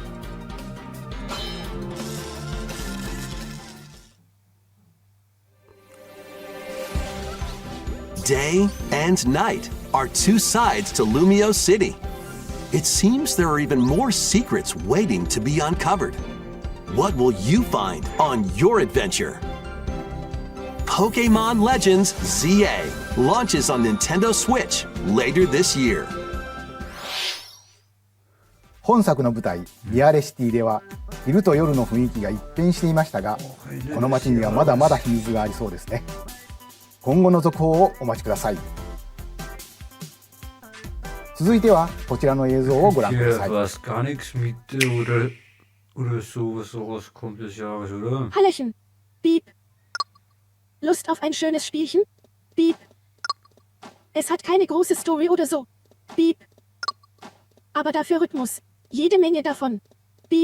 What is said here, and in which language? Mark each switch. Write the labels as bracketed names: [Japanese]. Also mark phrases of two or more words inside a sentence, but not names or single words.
[English] Day and night are 2 sides to Lumio City. It seems there are even more secrets waiting to be uncovered. What will you find on your adventure? Pokemon Legends ZA launches on Nintendo Switch later this year. [Japanese] 本作の舞台リアレシティでは昼と夜の雰囲気が一変していましたが、この街にはまだまだ秘密がありそうですね。今後の続報をお待ちください。続いてはこちらの映像をご覧ください。 [German] Oder sowas kommt des Jahres, oder? Hallöchen. Piep. Lust auf ein schönes Spielchen? Piep. Es hat keine große Story oder so. Piep. Aber dafür Rhythmus. Jede Menge davon. Piep.